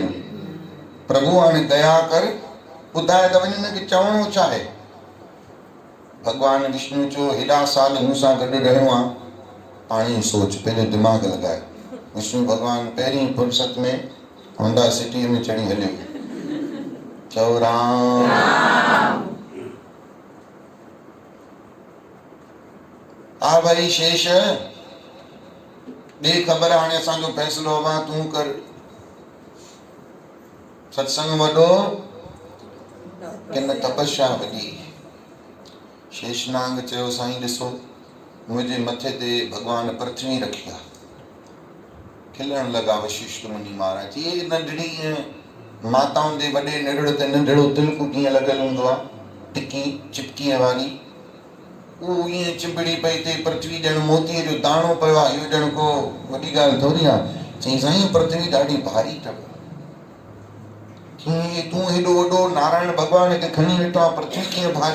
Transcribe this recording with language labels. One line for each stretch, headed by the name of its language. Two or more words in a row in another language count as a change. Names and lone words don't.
Sindhi: प्रभु हाणे दया कर, ॿुधाए त वञ, हिनखे चवणो छा आहे? भॻवान विष्णु चयो हेॾा साल मूं सां गॾु रहियो आहे, पाण ई सोच, पंहिंजो दिमाग़ लॻाए। विष्णु भॻवान पहिरीं फुर्सत में होंडा सिटीअ में चढ़ी हलियो। चओ राम। हा भाई शेष, ॾे ख़बर, हाणे असांजो फ़ैसिलो आहे, तूं कर। सत्संग वॾो कि न तपस्या वॾी? शेषनाग चयो साईं ॾिसो, मुंहिंजे मथे ते भॻवान पृथ्वी रखी आहे। खिलण लॻा वशिष्ठ मुनि महाराज। इहे नंढड़ी माताउनि जे वॾे निड़ड़ ते नंढड़ो तिलक कीअं लॻल हूंदो आहे, टिकी चिपकीअ वारी, उहो ईअं चिंबड़ी पई थिए। पृथ्वी ॼण मोतीअ जो दाणो पियो आहे, इहो ॼण को वॾी ॻाल्हि थोरी आहे। चई साईं पृथ्वी ॾाढी भारी अथव। कीअं तूं हेॾो वॾो नारायण भॻवान खे खणी वेठो आहे, पृथ्वी कीअं भारी?